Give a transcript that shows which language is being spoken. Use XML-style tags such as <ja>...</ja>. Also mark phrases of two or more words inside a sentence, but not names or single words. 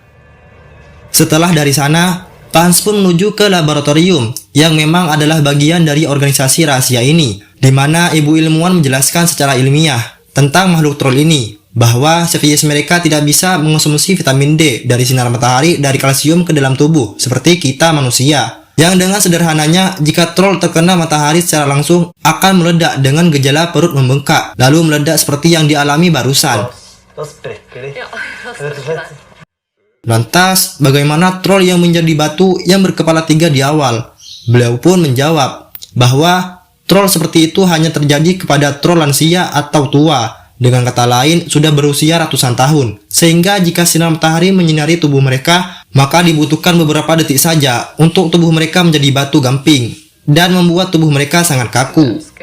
<id>Setelah dari sana, Pak Hans pun menuju ke laboratorium yang memang adalah bagian dari organisasi rahasia ini, di mana ibu ilmuwan menjelaskan secara ilmiah tentang makhluk troll ini, bahwa spesies mereka tidak bisa mengonsumsi vitamin D dari sinar matahari dari kalsium ke dalam tubuh seperti kita manusia. Yang dengan sederhananya, jika troll terkena matahari secara langsung akan meledak dengan gejala perut membengkak, lalu meledak seperti yang dialami barusan.</id> <no>Da sprekker de. Ja, Rett og slett.</no> <id>Lantas, bagaimana troll yang menjadi batu yang berkepala tiga di awal? Beliau pun menjawab bahwa troll seperti itu hanya terjadi kepada troll lansia atau tua, Dengan kata lain, sudah berusia ratusan tahun. Sehingga jika sinar matahari menyinari tubuh mereka, maka dibutuhkan beberapa detik saja untuk tubuh mereka menjadi batu gamping dan membuat tubuh mereka sangat kaku.</id>